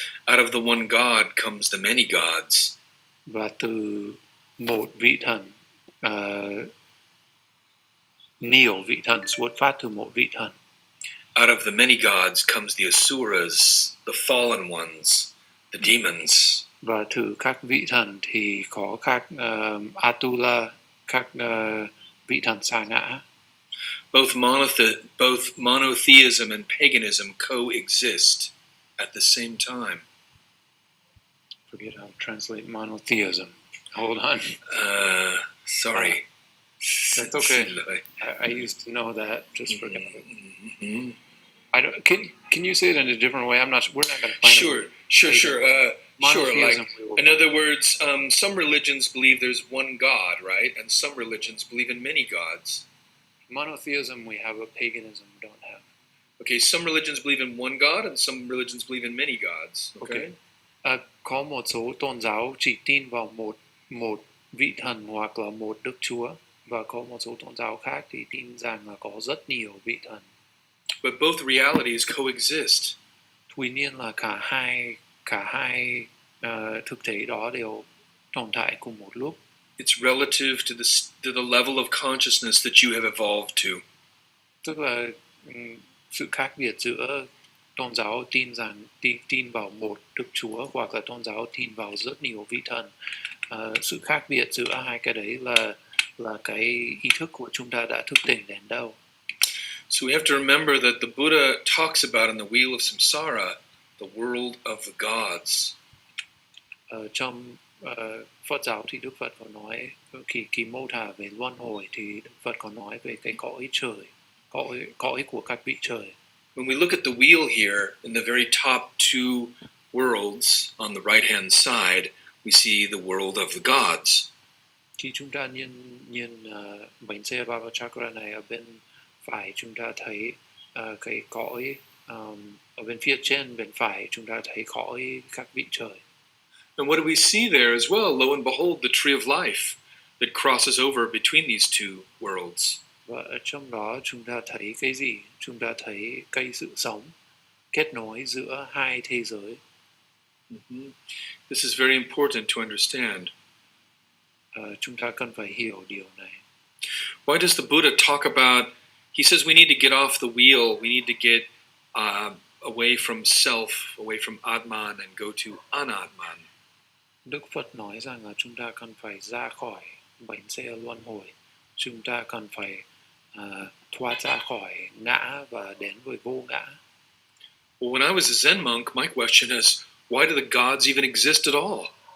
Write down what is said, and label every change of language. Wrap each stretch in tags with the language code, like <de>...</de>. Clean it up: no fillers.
<en>Out of the one God comes the many gods.</en> <vi>Và từ một vị thần nhiều vị thần xuất phát từ một vị thần.</vi> <en>Out of the many gods comes the asuras, the fallen ones, the demons.</en> <vi>Và từ các vị thần thì có các Atula, các vị thần sa ngã.</vi> <en>Both monotheism and paganism coexist at the same time. Forget how to translate monotheism. Hold on. Sorry. That's okay. I used to know that. Just forget it. Mm-hmm. I don't. Can you say it in a different way? We're not going to find Sure. it. Sure. Monotheism. Like, in other words, some religions believe there's one God, right? And some religions believe in many gods. Monotheism we have, but paganism we don't have. Okay, some religions believe in one God, and some religions believe in many gods. Okay.</en> <vi>Có một số tôn giáo chỉ tin vào một vị thần hoặc là một đức chúa, và có một số tôn giáo khác thì tin rằng là có rất nhiều vị thần.</vi> <en>But both realities coexist.</en> <vi>Tuy nhiên là cả hai thực thể đó đều tồn tại cùng một lúc.</vi> <en>It's relative to the level of consciousness that you have evolved to.</en> <vi>Tức là sự khác biệt giữa tôn giáo tin vào một đức chúa hoặc là tôn giáo tin vào rất nhiều vị thần. Sự khác biệt giữa hai cái đấy là cái ý thức của chúng ta đã thức tỉnh đến đâu.</vi> <en>So we have to remember that the Buddha talks about in the wheel of samsara, the world of the gods.</en> <vi>Trong Phật giáo thì Đức Phật có nói kỳ mô tả về luân hồi thì Đức Phật có nói về cái cõi trời, cõi của các vị trời.</vi> <en>When we look at the wheel here, in the very top two worlds on the right-hand side, we see the world of the gods.</en> <vi>Khi chúng ta nhìn bánh xe Baba Chakra này ở bên phải, chúng ta thấy cái cõi ở bên phía trên bên phải chúng ta thấy cõi các vị trời.</vi> <en>And what do we see there as well? Lo and behold, the tree of life that crosses over between these two worlds.</en> <vi>Và ở trong đó chúng ta thấy cái gì? Chúng ta thấy cây sự sống kết nối giữa hai thế giới. Mm-hmm.</vi> <en>This is very important to understand.</en> <vi>Chúng ta cần phải hiểu điều này.</vi> <en>Why does the Buddha talk about, he says we need to get off the wheel, we need to get away from self, away from Atman and go to Anatman.</en> <vi>Đức Phật nói rằng là chúng ta cần phải ra khỏi bánh xe luân hồi. Chúng ta cần phải thoát ra khỏi ngã và đến với vô ngã.</vi> <en>Well, when I was a Zen monk, my question is, why do the gods even exist at all?</en>